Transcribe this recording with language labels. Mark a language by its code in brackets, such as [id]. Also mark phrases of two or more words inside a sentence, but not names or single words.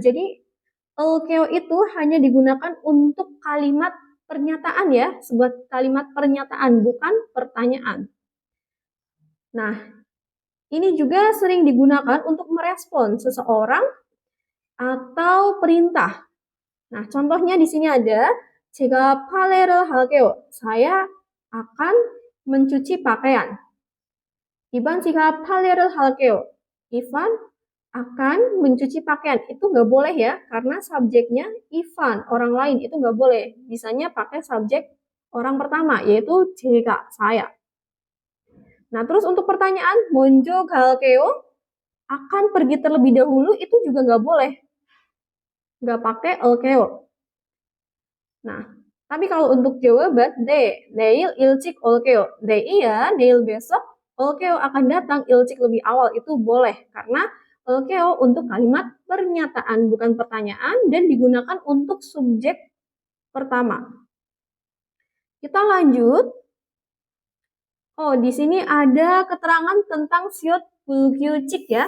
[id] Jadi, eukeo itu hanya digunakan untuk kalimat pernyataan ya, sebuah kalimat pernyataan, bukan pertanyaan. Nah, ini juga sering digunakan untuk merespon seseorang atau perintah. Nah, contohnya di sini ada [ko] 제가 빨래를 할게요. [id] Saya akan mencuci pakaian. [ko] Ivan 제가 빨래를 할게요. [id] Ivan akan mencuci pakaian. Itu nggak boleh ya, karena subjeknya Ivan, orang lain, itu nggak boleh. Bisanya pakai subjek orang pertama, yaitu 제가, saya. Nah, terus untuk pertanyaan, [ko] 먼저 갈게요, [id] akan pergi terlebih dahulu, itu juga nggak boleh. Nggak pakai 올게요. Nah, tapi kalau untuk jawaban D, [ko] 내일 일찍 올게요. [id] D iya, 내일 besok, 올게요 akan datang, 일찍 lebih awal, itu boleh. Karena 올게요 untuk kalimat pernyataan, bukan pertanyaan, dan digunakan untuk subjek pertama. Kita lanjut. Oh, di sini ada keterangan tentang [ko] 시옷 불규칙 [id] ya.